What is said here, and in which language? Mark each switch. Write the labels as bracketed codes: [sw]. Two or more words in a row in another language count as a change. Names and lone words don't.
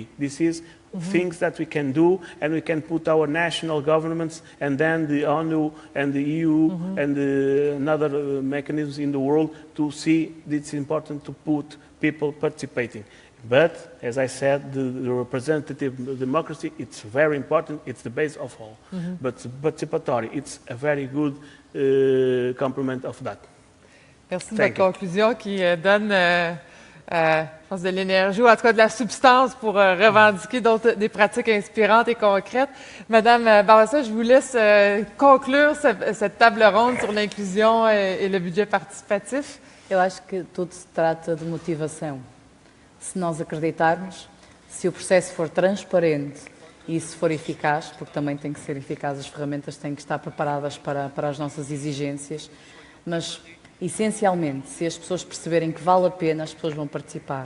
[en] This is things that we can do, and we can put our national governments and then the ONU and the EU and another mechanisms in the world to see it's important to put people participating. But, as I said, the representative democracy, it's very important, it's the base of all. But participatory, it's a very good complement of that. [fr] Merci de votre conclusion qui donne je pense de l'énergie, ou en tout cas de la substance pour revendiquer des pratiques inspirantes et concrètes. Madame Barbosa, je vous laisse conclure cette table ronde sur l'inclusão e le budget participatif. [pt] Eu acho que tudo se trata de motivação. Se nós acreditarmos, se o processo for transparente e se for eficaz, porque também tem que ser eficaz, as ferramentas têm que estar preparadas para as nossas exigências, mas essencialmente, se as pessoas perceberem que vale a pena, as pessoas vão participar.